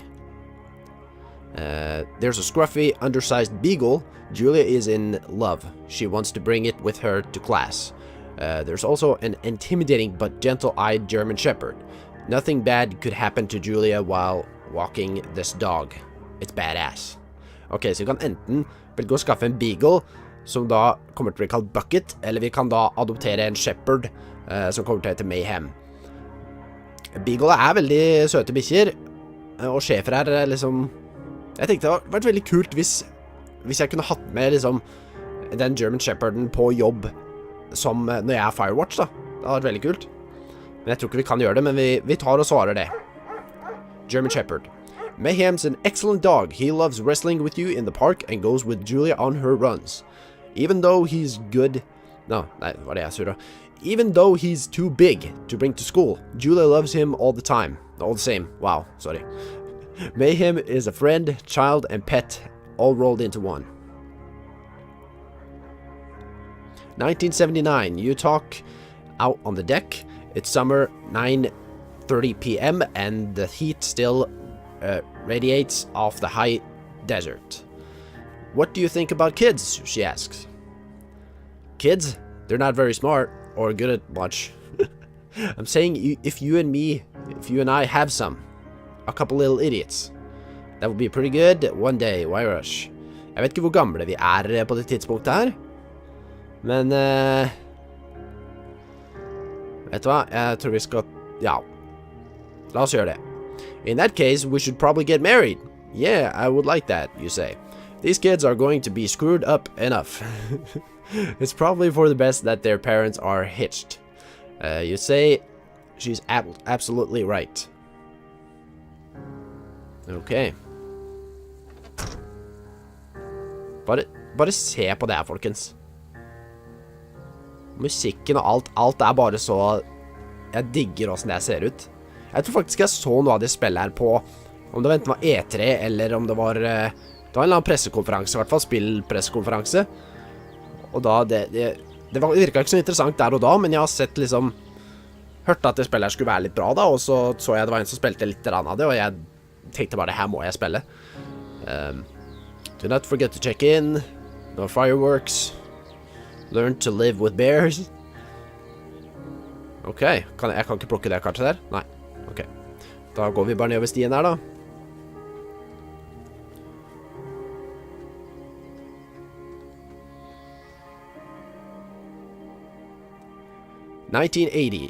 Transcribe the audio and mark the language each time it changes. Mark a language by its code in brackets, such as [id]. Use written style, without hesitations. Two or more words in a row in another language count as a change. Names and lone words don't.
[en] There's a scruffy, undersized beagle. Julia is in love. She wants to bring it with her to class. There's also an intimidating but gentle-eyed German shepherd. Nothing bad could happen to Julia while walking this dog. It's badass. [no] Ok, så vi kan enten velge å skaffe en beagle, som da kommer til å bli kalt Bucket, eller vi kan da adoptere en shepherd, som kommer til å hete Mayhem. Beagle veldig søte bikkjer, og sjefer liksom... Jeg tenkte det hadde vært veldig kult hvis jeg kunne hatt med liksom den [en] German Shepherden [no] på jobb som når jeg Firewatch da. Det hadde vært veldig kult. Men jeg tror ikke vi kan gjøre det, men vi tar og svarer det. [en] German Shepherd. Mayhem's an excellent dog. He loves wrestling with you in the park and goes with Julia on her runs. Even though he's good... No, [no] nei, var det jeg surra. [en] Even though he's too big to bring to school, Julia loves him all the time. All the same. Wow, sorry. Mayhem is a friend, child, and pet, all rolled into one. 1979, you talk out on the deck. It's summer, 9:30 p.m., and the heat still radiates off the high desert. What do you think about kids? She asks. Kids? They're not very smart, or good at much. I'm saying if you and I have some. A couple little idiots. That would be pretty good one day, why rush? [no] Jeg vet ikke hvor gamle vi på det tidspunktet her. Men, vet du hva? Jeg tror vi skal, ja. La oss gjøre det. [en] In that case, we should probably get married. Yeah, I would like that, you say. These kids are going to be screwed up enough. It's probably for the best that their parents are hitched. You say she's absolutely right. [no] Ok. Bare se på det her, folkens. Musikken og alt er bare så... Jeg digger hvordan det ser ut. Jeg tror faktisk jeg så noe av det spillet her på... Om det enten var E3, eller om det var... Det var en eller annen pressekonferanse, i hvert fall spillpressekonferanse. Og da, det virket ikke så interessant der og da, men jeg har sett liksom... Hørte at det spillet her skulle være litt bra da, og så jeg det var en som spilte litt av det, og jeg tenkte bare, det her må jeg spille. [en] Do not forget to check in. No fireworks. Learn to live with bears. [no] Ok, jeg kan ikke plukke det kartet der? Nei, ok. Da går vi bare ned over stien her da. "1980.